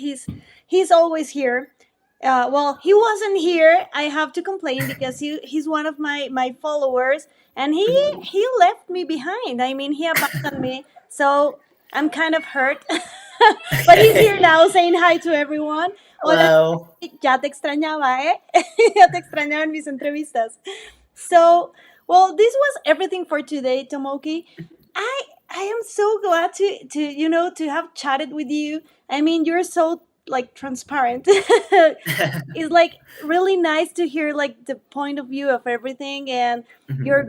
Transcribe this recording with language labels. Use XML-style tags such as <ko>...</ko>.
<en>He's always here. Well, he wasn't here. I have to complain because he's one of my followers, and he left me behind. I mean, he abandoned me. So I'm kind of hurt. But he's here Okay. now saying hi to everyone.</en> <es>Hola,</es> <en>Hello.</en> <es>ya te extrañaba, ¿eh? Ya te extrañaba en mis entrevistas.</es> <en>So, well, this was everything for today, Tomoki. I am so glad to to have chatted with you. I mean, you're so like transparent. It's like really nice to hear like the point of view of everything and your</en>